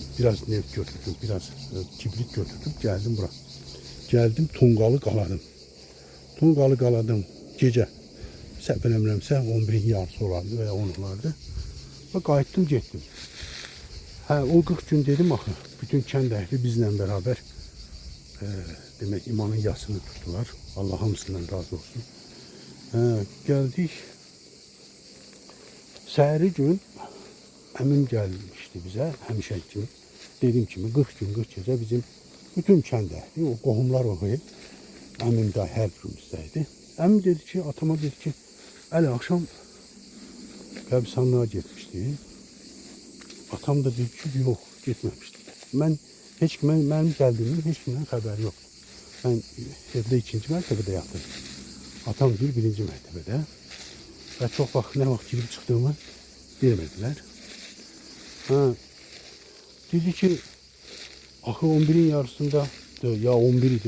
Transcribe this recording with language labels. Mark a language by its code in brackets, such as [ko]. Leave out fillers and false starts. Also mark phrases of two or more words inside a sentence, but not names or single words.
[az] Biraz neft götürdüm, biraz kibrit götürdüm, geldim bura. Geldim, tonqalı qaladım. Tonqalı qaladım gece. Səhv eləmirəmsə 11'in yarısı olardı veya 10 olardı. Ve qayıtdım, getdim. O 40 gün dedim axı, bütün kənd əhli bizlə [tr] beraber demek [az] İmanın [tr] yasını tuttular. [az] Allah hamısından razı olsun. [tr] Geldik. [az] Səhəri gün əmim gəlmişdi bizə, həmişə kimi. Dediğim kimi 40 gün, 40 gece bizim bütün kənd əhli, o qohumlar oxuyub. Əmim də hər birimizdəydi. Əmim dedi ki, atama dedi ki, əli akşam qəbirstanlığa getmişdi. Atam da dedi ki, [tr] yok gitmemişti. Benim geldiğimin hiç kimden haberi yok. Ben evde [az] 2. mərtəbədə yatdım. Atam bir 1. mərtəbədə. [tr] Ve çok ne vakit girip çıktığımı bilmediler. [az] Dedi ki, axı 11'in yarısında ya 11 idi.